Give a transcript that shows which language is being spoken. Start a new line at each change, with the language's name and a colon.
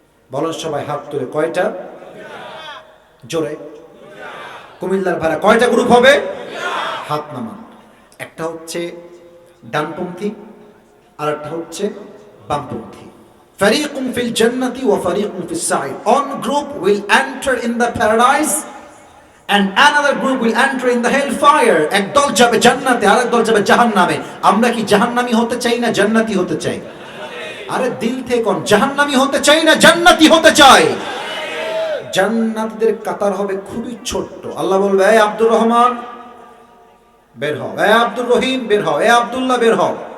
Bangla: বলেন সবাই হাত তুলে, কয়টা? জোরে। কুমিল্লার ভাড়া কয়টা গ্রুপ হবে? হাত নামান। একটা হচ্ছে ডানপন্থী আর একটা হচ্ছে বামপন্থী।
Arabic: ফারিকুম ফিল জান্নাতি ওয়া ফারিকুম ফিস সাঈর।
English: One group will enter in the paradise and another group will enter in the hellfire.
Bangla: এক দল যাবে জান্নাতে, আরেক দল যাবে জাহান্নামে। আমরা কি জাহান্নামী হতে চাই না জান্নাতি হতে চাই? আরে দিল থেকে কোন জাহান্নামী হতে চাই না জান্নাতি হতে চাই? জান্নাতীদের কাতার হবে খুবই ছোট্ট। আল্লাহ বলবে, এই আব্দুর রহমান বের হও, এই আব্দুর রহিম বের হও, এই আব্দুল্লাহ বের হও।